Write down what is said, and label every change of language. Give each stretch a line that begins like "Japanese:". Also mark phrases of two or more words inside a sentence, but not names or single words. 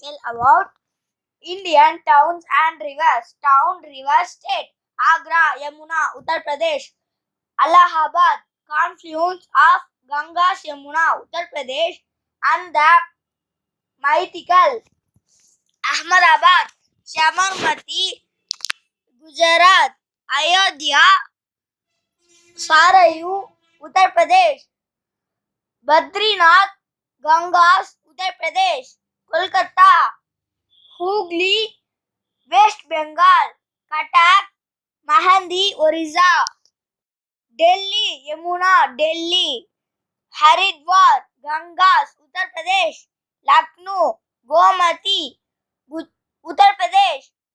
English: about Indian towns and rivers. Town, river, state. Agra, Yamuna, Uttar Pradesh. Allahabad, confluence of Gangas, Yamuna, Uttar Pradesh, and the mythical Ahmedabad, Sabarmati, Gujarat, Ayodhya, Sarayu, Uttar Pradesh, Badrinath, Gangas, Uttar Pradesh, Kolkata, Hooghly, West Bengal, Cuttack, Mahandi, Orissa, Delhi, Yamuna, Delhi, Haridwar, Gangas, Uttar Pradesh, Lucknow, Gomati, Uttar Pradesh,